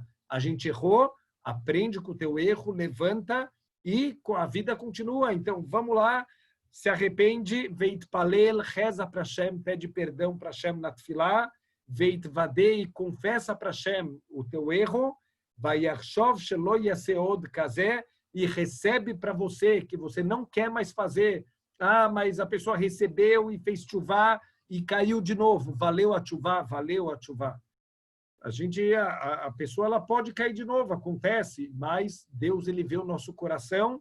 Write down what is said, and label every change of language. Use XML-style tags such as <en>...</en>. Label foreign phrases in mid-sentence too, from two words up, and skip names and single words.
<pt>A gente errou, aprende com o teu erro, levanta e a vida continua. Então, vamos lá, se arrepende, veitpalel, reza para Hashem, pede perdão para Hashem na tefilá, veitvadei, confessa para Hashem o teu erro,</pt> <he>ויחשוב שלא יעשה עוד כזה,</he> <pt>e recebe para você, que você não quer mais fazer. Ah, mas a pessoa recebeu e fez tchuvá e caiu de novo. Valeu a tchuvá, valeu a tchuvá. A pessoa ela pode cair de novo, acontece, mas Deus ele vê o nosso coração.</pt>